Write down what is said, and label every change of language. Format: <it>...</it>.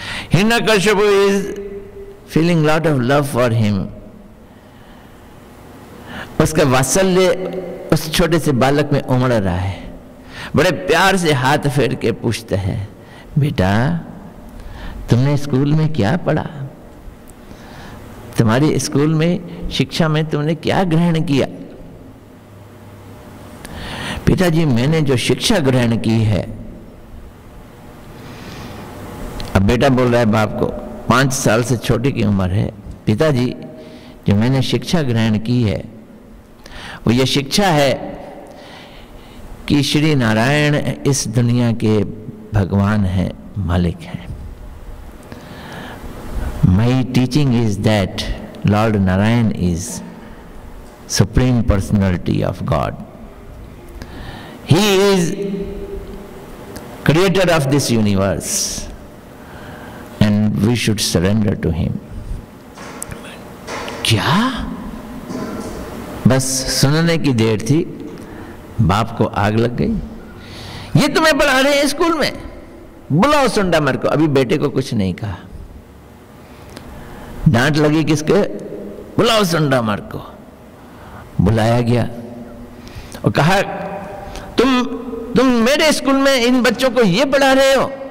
<en>Hiranyakashipu is feeling lot of love for him.</en> <hi>उसका वात्सल्य उस छोटे से बालक में उमड़ रहा है। बड़े प्यार से हाथ फेर के पूछते हैं, बेटा तुमने स्कूल में क्या पढ़ा? तुम्हारे स्कूल में शिक्षा में तुमने क्या ग्रहण किया? पिताजी मैंने जो शिक्षा ग्रहण की है, अब बेटा बोल रहा है बाप को, 5 साल से छोटी की उम्र है, पिताजी जो मैंने शिक्षा ग्रहण की है वो ये शिक्षा है कि श्री नारायण इस दुनिया के भगवान हैं, मालिक हैं।</hi> <en>My teaching is that Lord Narayan is Supreme Personality of God. He is creator of this universe and we should surrender to him.</en> <hi>क्या? बस सुनने की देर थी, बाप को आग लग गई। ये तुम्हें पढ़ा रहे हैं स्कूल में, बुलाओ सुंडामर को। अभी बेटे को कुछ नहीं कहा, डांट लगी किसके? बुलाओ सुंडामर को। बुलाया गया और कहा तुम मेरे स्कूल में इन बच्चों को ये पढ़ा रहे हो?</hi>